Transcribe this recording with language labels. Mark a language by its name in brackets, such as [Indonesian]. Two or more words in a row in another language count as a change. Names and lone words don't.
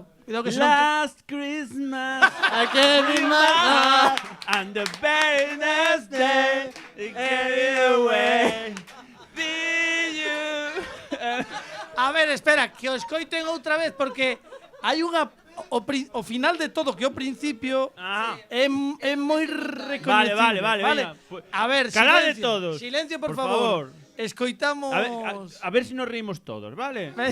[Galician] Cuidado que son... [English] Last Christmas, I gave you my heart, and the very next day, it gave it away. Did you? [Galician] A ver, espera, que o escoiten outra vez porque hai unha o final de todo que ao principio é moi recoñecible. Vale, veña. A ver, Calade silencio. todos. Silencio, por Por favor. favor. Escoitamos. [Spanish] A ver si nos rimos todos, ¿vale?